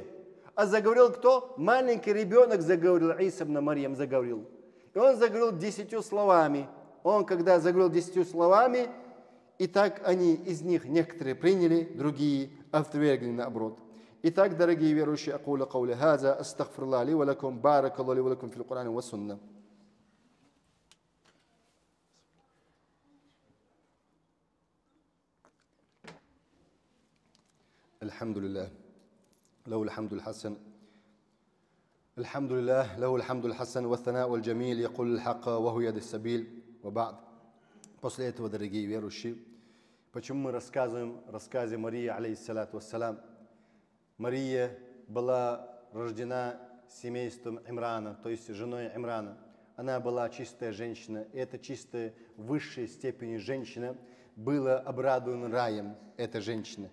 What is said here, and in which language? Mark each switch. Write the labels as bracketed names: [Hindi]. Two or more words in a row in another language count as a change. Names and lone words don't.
[Russian] А заговорил кто? Маленький ребенок заговорил, Иса ибн Марьям заговорил. И он заговорил 10 словами. Он, когда заговорил 10 словами, и так они из них некоторые приняли, другие отвергли наоборот. Итак, дорогие верующие, [Arabic] أقول قولي هذا أستغفر الله لي ولكم بارك الله لي ولكم في القرآن والسنة. الحمد لله له الحمد الحسن الحمد لله له الحمد الحسن والثناء والجميل يقول الحق وهو يد السبيل وبعد. [Russian] После этого, дорогие верующие, почему мы рассказываем в рассказе Марии, [Arabic] عليه الصلاة والسلام? [Russian] Мария была рождена семейством Имрана, то есть женой Имрана. она была чистая женщина. Эта чистая высшей степени женщина была обрадована раем, эта женщина.